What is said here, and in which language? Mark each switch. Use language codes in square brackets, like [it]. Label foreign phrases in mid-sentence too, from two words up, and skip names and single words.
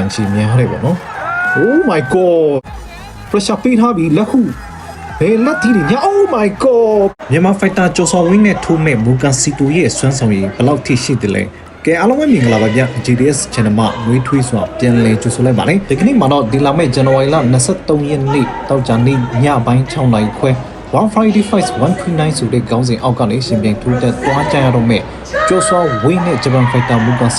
[my] ရှိများတယ်ပေါ့နော် [en] Oh my god pressure [my] ပေးထားပြီးလက်ခုဘယ်လက်သီးတွေညာ [en] Oh my god [my] မြန်မာဖိုက်တာကျော်စော်ဝင်းနဲ့ထိုးမဲ့မူကန်စီတိုရဲ့စွမ်းဆောင်ရည်ဘယ်လောက်ထိရှိတယ်လဲကဲအားလုံးပဲမင်္ဂလာပါဗျ GDS Channel မှာငွေထွေးစွာပြန်လည်ကြိုဆိုလိုက်ပါမယ်ဒီကနေ့မှာတော့ဒီလာမယ့်ဇန်နဝါရီလ23ရက်နေ့တောက်ကြနေ့ညပိုင်း6နာရီခွဲ One Friday Fight 139 ဆိုတဲ့ခေါင်းစဉ်အောက်ကနေရှင်ပြန်ထိုးတက်သွားကြရတော့မဲ့ကျော်စော်ဝင်းနဲ့ဂျပန်ဖိုက်တာမူကန်